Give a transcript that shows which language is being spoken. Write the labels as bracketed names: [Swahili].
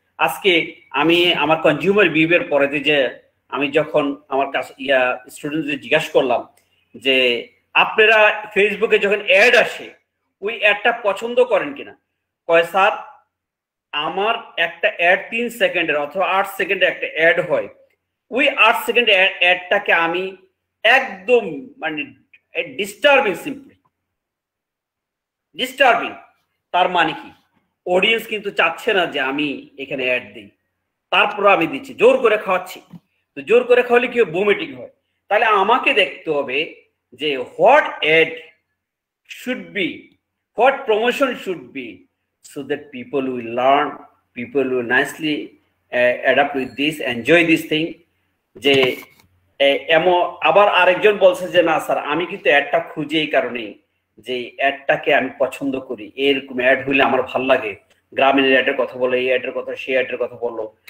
[Bangla] আজকে আমি আমার কনজিউমার বিহেভিয়ার পড়াতে যে আমি যখন আমার স্টুডেন্টদের জিজ্ঞাসা করলাম যে আপনারা ফেসবুকে যখন অ্যাড আসে ওই অ্যাডটা পছন্দ করেন কিনা, কয় স্যার আমার একটা অ্যাড 3 সেকেন্ডের অথবা 8 সেকেন্ডের একটা অ্যাড হয়, ওই 8 সেকেন্ডের অ্যাডটাকে আমি একদম মানে ডিস্টার্বিং, সিম্পলি ডিস্টার্বিং। তার মানে কি, অডিয়েন্স কিন্তু চাচ্ছে না যে আমি এখানে অ্যাড দিই, তারপর আমি দিচ্ছি, জোর করে খাওয়াচ্ছি। তো জোর করে খাওয়ালে কি ভমিটিং হয়। তাহলে আমাকে দেখতে হবে যে [English] What ad should be, what promotion should be, so that people will learn, people will nicely adapt with this, enjoy this thing. [Bangla] যে এমন আবার আরেকজন বলছে যে না স্যার আমি কিন্তু অ্যাডটা খুঁজে এই কারণেই যে অ্যাডটাকে আমি পছন্দ করি, এরকম অ্যাড হইলে আমার ভাল লাগে, গ্রামীণ অ্যাডের কথা বলো, এই অ্যাডের কথা, সেই অ্যাডের কথা বললো।